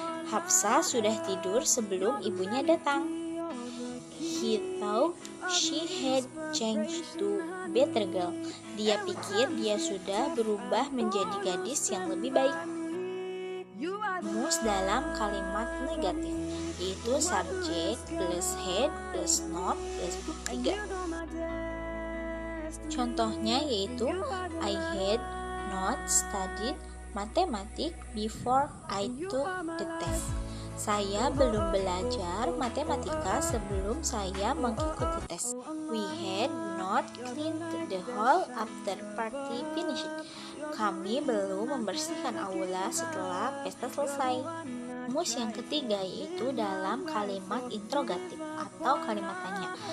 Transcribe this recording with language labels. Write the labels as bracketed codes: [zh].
[id] Hafsah sudah tidur sebelum ibunya datang. [en] He thought she had changed to better girl. [id] Dia pikir dia sudah berubah menjadi gadis yang lebih baik. Rumus dalam kalimat negatif yaitu [en] subject plus had plus not plus verb 3. [id] Contohnya yaitu [en] I had not studied mathematics before I took the test. [id] Saya belum belajar matematika sebelum saya mengikuti tes. [en] We had not cleaned the hall after party finished. [id] Kami belum membersihkan aula setelah pesta selesai. Rumus yang ketiga yaitu dalam kalimat interrogatif atau kalimat tanya.